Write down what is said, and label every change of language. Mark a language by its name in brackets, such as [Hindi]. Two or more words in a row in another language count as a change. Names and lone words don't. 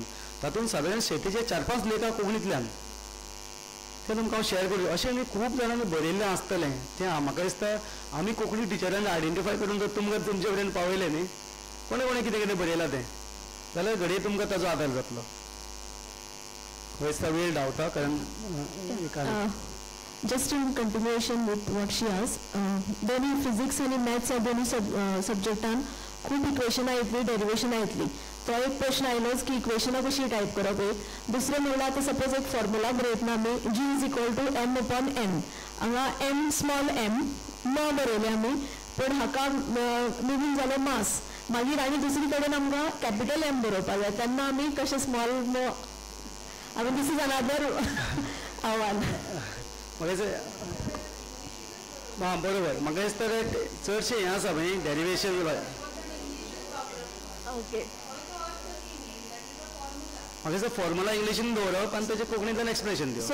[Konkani] तातूंत सादारण शेतीचे 4-5 लेखां कोंकणींतल्यान ते तुमकां हांव शेअर करूं. अशें न्ही खूब जाणांनी बरयल्लें आसतलें तें म्हाका दिसता आमी कोंकणी टिचरांनी आयडेंटिफाय करून जर तुमकां तुमचे कडेन पावयलें न्ही कोणें कोणें कितें कितें बरयलां तें जाल्यार घडये तुमकां ताजो आदार जातलो. दिसता वेळ धांवता कारण [English] Just in continuation with what she asked, [Konkani] दोन्ही फिजिक्स आणि मॅथ्स ह्या दोन्ही सब्जेक्टान खूब इक्वेशनां येतली डेरिवेशनां येतली. तो एक प्रश्न आयलोच की इक्वेशनां कशी टायप करप. एक दुसरें म्हणल्यार आतां सपोज एक फॉर्मुला बरयतना आमी G=m/n हांगा m स्मॉल m न बरयलें आमी पण हाका निघून जालो मास. मागीर आनी दुसरी कडेन आमकां कॅपिटल M बरोवपाक जाय तेन्ना आमी कशें स्मॉल आमी [English] this is another [Konkani] आव्हान. हां बरोबर. म्हाका दिसता चडशें हें आसा पळय डेरिवेशन ओके म्हाका दिसता फॉर्मुला इंग्लिशीन दवरप आनी ताचें कोंकणींतल्यान एक्सप्रेशन दिवप.